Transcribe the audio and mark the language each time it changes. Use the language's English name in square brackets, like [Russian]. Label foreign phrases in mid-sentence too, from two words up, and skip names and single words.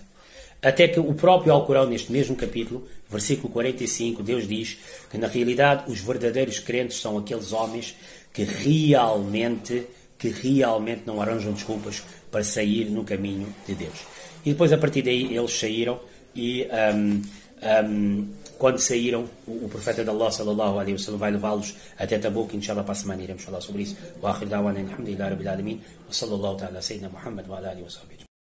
[Portuguese] Até que o próprio Alcorão, neste mesmo capítulo, versículo 45, Deus diz que, na realidade, os verdadeiros crentes são aqueles homens que realmente não arranjam desculpas para sair no caminho de Deus. E depois, a partir daí, eles saíram e, quando saíram, o profeta de Allah, [Arabic] صلى الله عليه وسلم, [Portuguese] vai levá-los até Tabuk. Inshallah, para a semana iremos falar sobre isso. [Arabic] وآخر دعوانا الحمد لله رب العالمين. وصلى الله تعالى سيدنا محمد وعلى آله وصحبه.